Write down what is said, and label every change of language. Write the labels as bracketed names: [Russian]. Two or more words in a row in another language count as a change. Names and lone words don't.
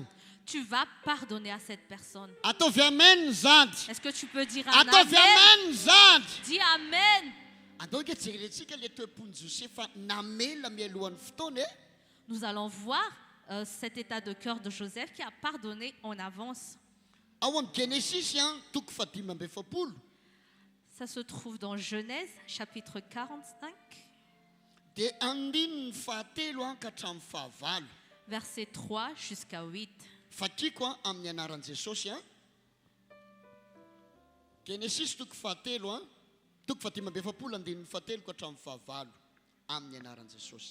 [French] tu vas pardonner à cette personne. [Malagasy] Ataovy amen zany. [French] Est-ce que tu peux dire un [Malagasy] Ataovy amen? amen zany. [French] Dis amen. [Malagasy] Andao ke jerentsika le toe-pony Josefa namela mialohan'ny fotoana e. [French] Nous allons voir cet état de cœur de Joseph qui a pardonné en avance. [Malagasy] Ao amin'ny Genesis toko 15. [French] Ça se trouve dans Genèse, chapitre 45, [Malagasy] Dia andininy fahatelo ka hatramin'ny fahavalo. [French] versets 3 jusqu'à 8. [Malagasy] Fakiko amin'ny anaran'i Jesosy. Genesis toko fahatelo toko fahatimy efapolo andininy fateloko hatramin'ny fahavalo amin'ny anaran'i Jesosy.